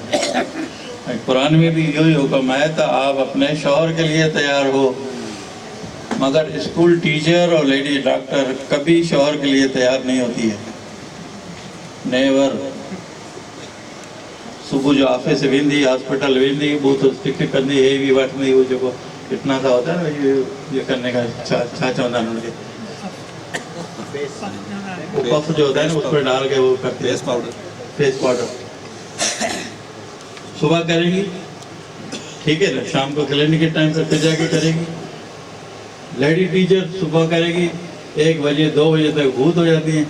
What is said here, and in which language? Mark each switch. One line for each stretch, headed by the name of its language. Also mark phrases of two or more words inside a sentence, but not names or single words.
Hindi: कुरान में भी यही हुक्म है तो आप अपने शौहर के लिए तैयार हो, मगर
English: school teacher
Hindi: और
English: lady doctor
Hindi: कभी शौहर के लिए तैयार नहीं होती है।
Sindhi: नेवर। सुबह जो ऑफिस वेंदी, हॉस्पिटल वेंदी, बूथ टिक कंदी, हे भी वठंदी,
Hindi: वो जो इतना सा होता है ना ये करने का
Sindhi: छा चवंदा आहिनि उनखे,
Hindi: वो पफ जो होता है ना उस पर डाल के वो करते हैं
English: face powder.
Hindi: सुबह करेगी ठीक है ना, शाम को क्लिनिक के टाइम पर फिर जाके करेगी।
English: lady teacher
Hindi: सुबह करेगी 1 बजे 2 बजे तक भूत हो जाती हैं।